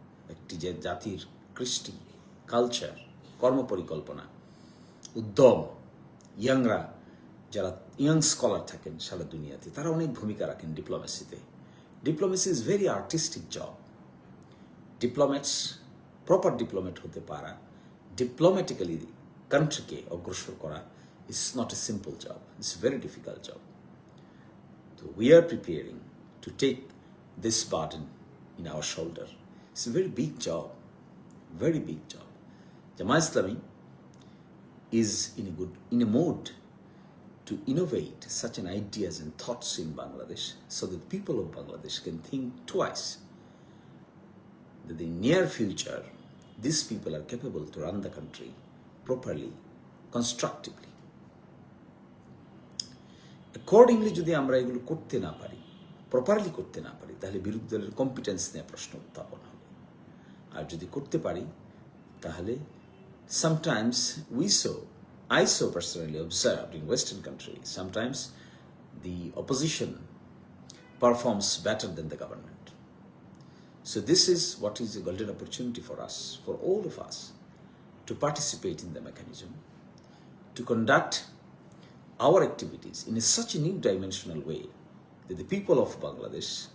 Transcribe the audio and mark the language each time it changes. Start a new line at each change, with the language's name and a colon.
Bangla: একটি যে জাতির কৃষ্টি, কালচার, কর্মপরিকল্পনা, উদ্যম, ইয়াংরা, যারা ইয়াং স্কলার থাকেন সারা দুনিয়াতে, তারা অনেক ভূমিকা রাখেন ডিপ্লোমেসিতে।
English: Diplomacy is very artistic job. Diplomats, proper diplomat
Bangla: হতে পারা,
English: diplomatically কান্ট্রিকে
Bangla: অগ্রসর করা
English: Is not a simple job, it's a very difficult job. So we are preparing to take this burden in our shoulder. It's a very big job, very big job. Jamaat Islami is in a mode to innovate such an ideas and thoughts in Bangladesh, so that people of Bangladesh can think twice that in near future these people are capable to run the country properly, constructively.
Bangla: Accordingly যদি আমরা এগুলো করতে না পারি, properly করতে না পারি, তাহলে বিরোধী দলের কম্পিটেন্স নিয়ে প্রশ্ন উত্থাপন হবে। আর যদি করতে পারি, তাহলে
English: sometimes I so personally observed in Western countries, sometimes the opposition performs better than the government. So this is what is a golden opportunity for us, for all of us, to participate in the mechanism, to conduct our activities in such a new dimensional way that the people of Bangladesh,